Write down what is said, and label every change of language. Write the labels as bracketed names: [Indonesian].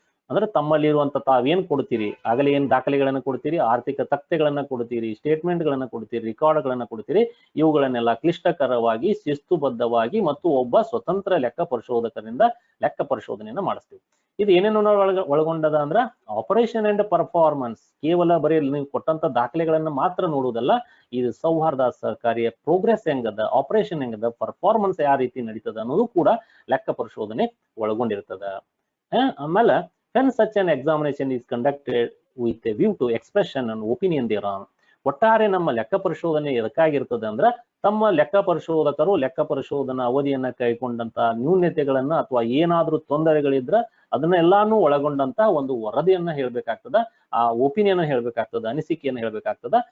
[Kannada] ಅಂದ್ರೆ ತಮ್ಮಲ್ಲಿರುವಂತ ತಾವೇನ್ ಕೊಡ್ತೀರಿ, ಆಗಲೇ ಏನ್ ದಾಖಲೆಗಳನ್ನ ಕೊಡ್ತೀರಿ, ಆರ್ಥಿಕ ತಕ್ತೆಗಳನ್ನ ಕೊಡ್ತೀರಿ, ಸ್ಟೇಟ್ಮೆಂಟ್ ಗಳನ್ನ ಕೊಡ್ತೀರಿ, ರೆಕಾರ್ಡ್ಗಳನ್ನ ಕೊಡ್ತೀರಿ, ಇವುಗಳನ್ನೆಲ್ಲ ಕ್ಲಿಷ್ಟಕರವಾಗಿ, ಶಿಸ್ತುಬದ್ಧವಾಗಿ ಮತ್ತು ಒಬ್ಬ ಸ್ವತಂತ್ರ ಲೆಕ್ಕ ಪರಿಶೋಧಕರಿಂದ ಲೆಕ್ಕ ಪರಿಶೋಧನೆಯನ್ನ ಮಾಡಿಸ್ತೀವಿ. ಇದು ಏನೇನು ಒಳಗೊಂಡದ ಅಂದ್ರ ಆಪರೇಷನ್ ಅಂಡ್ ಪರ್ಫಾರ್ಮೆನ್ಸ್. ಕೇವಲ ಬರೀ ನೀವು ಕೊಟ್ಟಂತ ದಾಖಲೆಗಳನ್ನ ಮಾತ್ರ ನೋಡುವುದಲ್ಲ, ಇದು ಸೌಹಾರ್ದ ಸಹಕಾರಿಯ ಪ್ರೋಗ್ರೆಸ್ ಹೆಂಗದ, ಆಪರೇಷನ್ ಹೆಂಗದ, ಪರ್ಫಾರ್ಮೆನ್ಸ್ ಯಾವ ರೀತಿ ನಡೀತದ ಅನ್ನೋದು ಕೂಡ ಲೆಕ್ಕ ಪರಿಶೋಧನೆ ಒಳಗೊಂಡಿರ್ತದ. ಆಮೇಲೆ [English] when such an examination is conducted with a view to expression and opinion thereon. [Kannada] ಒಟ್ಟಾರೆ ನಮ್ಮ ಲೆಕ್ಕ ಪರಿಶೋಧನೆ ಎದಕ್ಕಾಗಿರ್ತದೆ ಅಂದ್ರ ತಮ್ಮ ಲೆಕ್ಕ ಪರಿಶೋಧಕರು ಲೆಕ್ಕ ಪರಿಶೋಧನಾ ಅವಧಿಯನ್ನ ಕೈಗೊಂಡಂತ ನ್ಯೂನ್ಯತೆಗಳನ್ನ ಅಥವಾ ಏನಾದ್ರೂ ತೊಂದರೆಗಳಿದ್ರ ಅದನ್ನೆಲ್ಲಾನು ಒಳಗೊಂಡಂತ ಒಂದು ವರದಿಯನ್ನ ಹೇಳ್ಬೇಕಾಗ್ತದ, ಆ ಒಪಿನಿಯನ್ ಹೇಳ್ಬೇಕಾಗ್ತದ, ಅನಿಸಿಕೆಯನ್ನ ಹೇಳ್ಬೇಕಾಗ್ತದ.